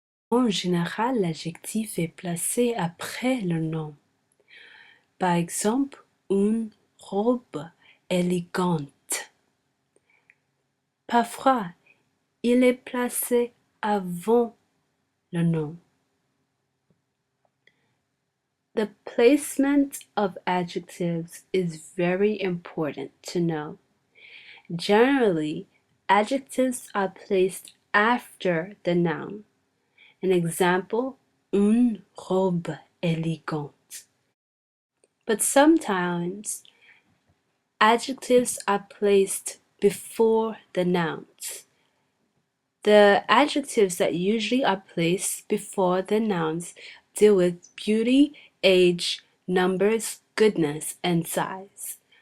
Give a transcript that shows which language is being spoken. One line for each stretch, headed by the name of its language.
French: En général, l'adjectif est placé après le nom. Par exemple, une robe élégante. Parfois, il est placé avant le nom.
English: The placement of adjectives is very important to know. Generally, adjectives are placed after the noun. An example,
French: une robe élégante.
English: But sometimes, adjectives are placed before the nouns. The adjectives that usually are placed before the nouns deal with beauty, age, numbers, goodness, and size.